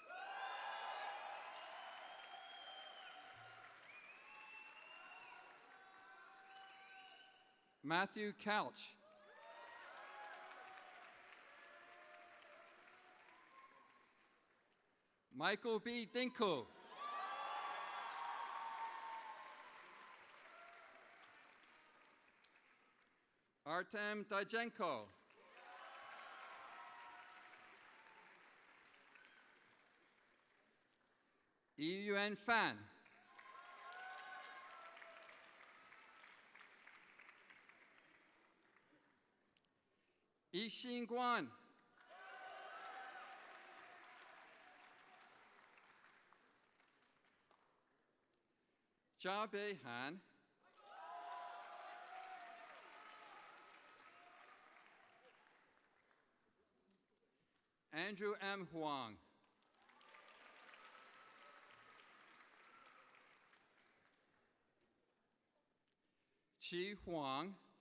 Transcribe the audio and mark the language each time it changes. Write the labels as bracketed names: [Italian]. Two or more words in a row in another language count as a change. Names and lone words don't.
[English] Matthew Couch. Michael B. Dinko. Artem Dajenko. Yuyuan Fan. Yixin Guan. Jia Beihan. Andrew M. Huang. Qi Huang.